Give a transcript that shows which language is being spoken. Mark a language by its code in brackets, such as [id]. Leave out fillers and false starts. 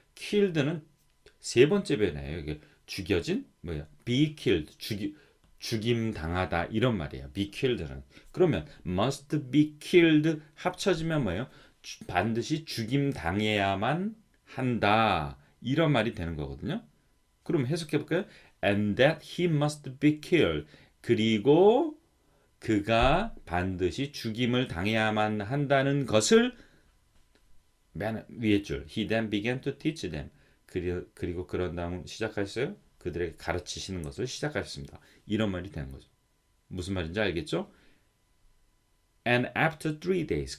[ko] killed는 세 번째 변화예요. 이게 죽여진 뭐예요? [en] be killed, [ko] 죽임 당하다 이런 말이에요. be killed는. 그러면 [en] must be killed [ko] 합쳐지면 뭐예요? 반드시 죽임 당해야만 한다 이런 말이 되는 거거든요. 그럼 해석해 볼까요? [en] And that he must be killed. [ko] 그리고 그가 반드시 죽임을 당해야만 한다는 것을 맨 위에 줄 [en] he then began to teach them. [ko] 그리고 그런 다음 시작하셨어요. 그들에게 가르치시는 것을 시작하셨습니다. 이런 말이 되는 거죠. 무슨 말인지 알겠죠? [en] And after 3 days.